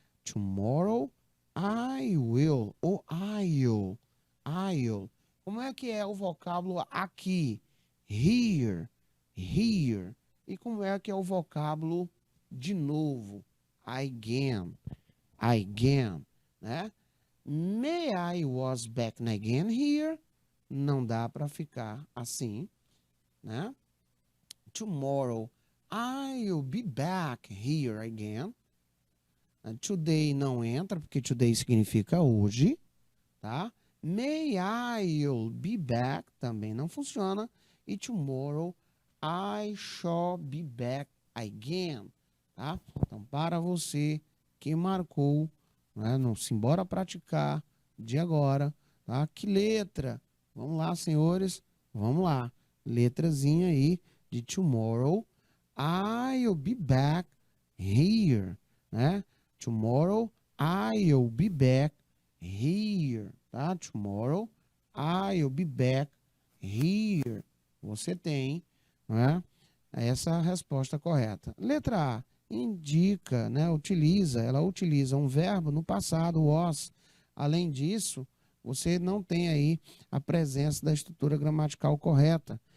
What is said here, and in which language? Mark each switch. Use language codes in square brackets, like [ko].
[en] Tomorrow, I will, ou I'll. [pt] Como é que é o vocábulo aqui? [en] Here. [pt] E como é que é o vocábulo de novo? [en] Again, né? May I was back again here? [pt] Não dá para ficar assim, né? [en] Tomorrow, I'll be back here again. [pt] Today não entra, porque today significa hoje, tá? [en] May I'll be back [pt] também não funciona. [en] E tomorrow I shall be back again, tá? [pt] Então, para você que marcou, né, no Simbora Praticar de agora, tá? Que letra? Vamos lá, senhores, vamos lá. Letrazinha aí de [en] tomorrow. I'll be back here, né? Tomorrow I'll be back here, tá? Tomorrow I'll be back here. [pt] Você tem, né, essa resposta correta. Letra A indica, né, ela utiliza um verbo no passado, was. Além disso, você não tem aí a presença da estrutura gramatical correta.